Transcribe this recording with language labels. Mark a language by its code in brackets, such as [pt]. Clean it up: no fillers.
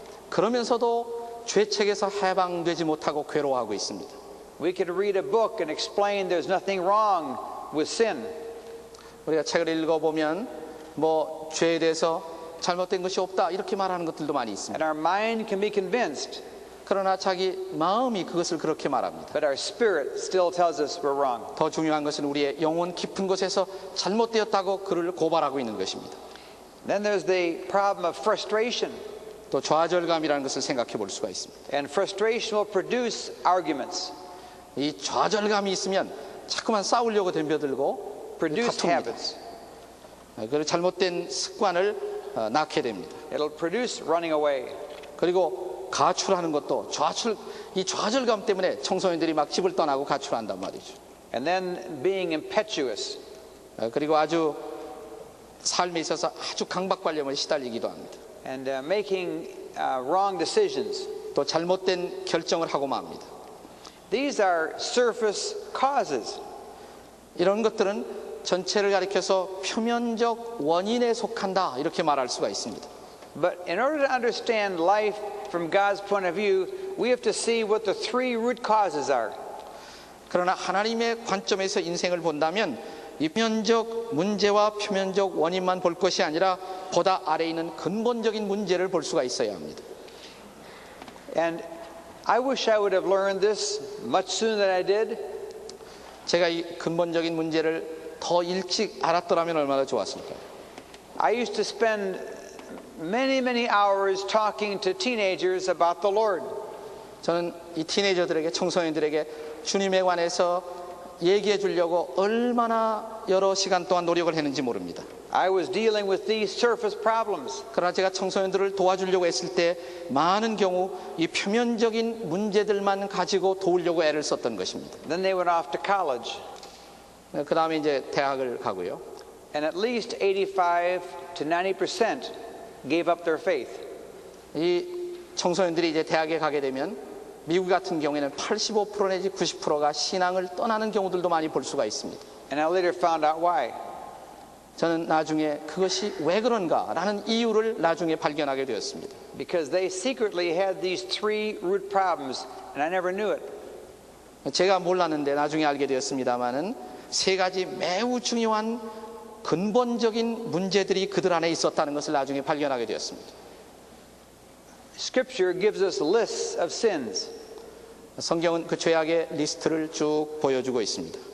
[ko] 그러면서도 죄책에서 해방되지 못하고 괴로워하고 있습니다. [en] We could read a book and explain there's nothing wrong with sin. [ko] 우리가 책을 읽어보면 뭐 죄에 대해서 잘못된 것이 없다 이렇게 말하는 것들도 많이 있습니다. [en] And our mind can be convinced, [ko] 그러나 자기 마음이 그것을 그렇게 말합니다. [en] but our spirit still tells us we're wrong. [ko] 더 중요한 것은 우리의 영혼 깊은 곳에서 잘못되었다고 그를 고발하고 있는 것입니다. [en] Then there's the problem of frustration. [ko] 또 좌절감이라는 것을 생각해 볼 수가 있습니다. [en] And frustration will produce arguments, [ko] 이 좌절감이 있으면 자꾸만 싸우려고 덤벼들고 [en] produce [ko] 다툽니다. [en] habits. [ko] 그 잘못된 습관을 낳게 됩니다. [en] It'll produce running away. [ko] 그리고 가출하는 것도 이 좌절감 때문에 청소년들이 막 집을 떠나고 가출한단 말이죠. [en] And then being impetuous. [ko] 그리고 아주 삶에 있어서 아주 강박관념에 시달리기도 합니다. [en] And making wrong decisions. [ko] 또 잘못된 결정을 하고 맙니다. [en] These are surface causes. [ko] 이런 것들은 전체를 가리켜서 표면적 원인에 속한다 이렇게 말할 수가 있습니다. [en] But in order to understand life from God's point of view, we have to see what the three root causes are. [ko] 그러나 하나님의 관점에서 인생을 본다면 이 표면적 문제와 표면적 원인만 볼 것이 아니라 보다 아래에 있는 근본적인 문제를 볼 수가 있어야 합니다. [en] And I wish I would have learned this much sooner than I did. [ko] 제가 이 근본적인 문제를 더 일찍 알았더라면 얼마나 좋았을까요? [en] I used to spend many hours talking to teenagers about the Lord. [ko] 저는 이 티네이저들에게 청소년들에게 주님에 관해서 얘기해 주려고 얼마나 여러 시간 동안 노력을 했는지 모릅니다. [en] I was dealing with these surface problems. [ko] 그러나 제가 청소년들을 도와주려고 했을 때 많은 경우 이 표면적인 문제들만 가지고 도우려고 애를 썼던 것입니다. [en] Then they went off to college. [ko] 그 다음에 이제 대학을 가고요. [en] And at least 85 to 90% gave up their faith. [ko] 이 청소년들이 이제 대학에 가게 되면 미국 같은 경우에는 85% 내지 90%가 신앙을 떠나는 경우들도 많이 볼 수가 있습니다. [en] And I later found out why. [ko] 저는 나중에 그것이 왜 그런가라는 이유를 나중에 발견하게 되었습니다. [en] Because they secretly had these three root problems, and I never knew it. [ko] 제가 몰랐는데 나중에 알게 되었습니다마는 세 가지 매우 중요한 근본적인 문제들이 그들 안에 있었다는 것을 나중에 발견하게 되었습니다. [en] Scripture gives us lists of sins, [ko] 성경은 그 죄악의 리스트를 쭉 보여주고 있습니다.